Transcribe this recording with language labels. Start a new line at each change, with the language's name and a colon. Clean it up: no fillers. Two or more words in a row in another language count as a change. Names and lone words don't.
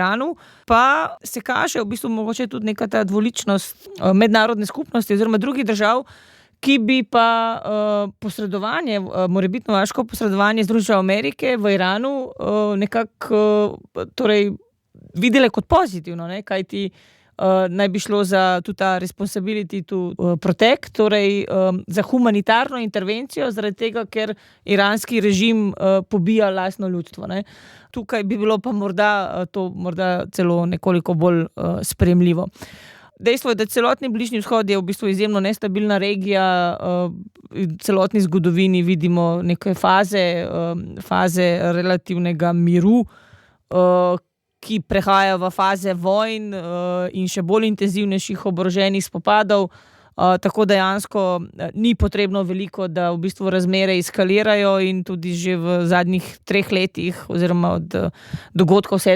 Slovenian: Iranu, pa se kaže v bistvu mogoče tudi neka ta dvoličnost mednarodne skupnosti oziroma drugih držav, ki bi pa posredovanje, morebitno vojaško posredovanje Združenih Amerike v Iranu nekako videle kot pozitivno, kajti naj bi šlo za tudi ta
English: responsibility to protect,
Slovenian: torej za humanitarno intervencijo, zaradi tega, ker iranski režim pobija lastno ljudstvo. Tukaj bi bilo pa morda celo nekoliko bolj sprejemljivo. Dejstvo je, da celotni Bližnji vzhod je v bistvu izjemno nestabilna regija, v celotni zgodovini vidimo neke faze relativnega miru, ki prehaja v faze vojn in še bolj intenzivnejših oboroženih spopadov, tako dejansko ni potrebno veliko, da v bistvu razmere eskalirajo in tudi že v zadnjih 3 letih oziroma od dogodkov 7.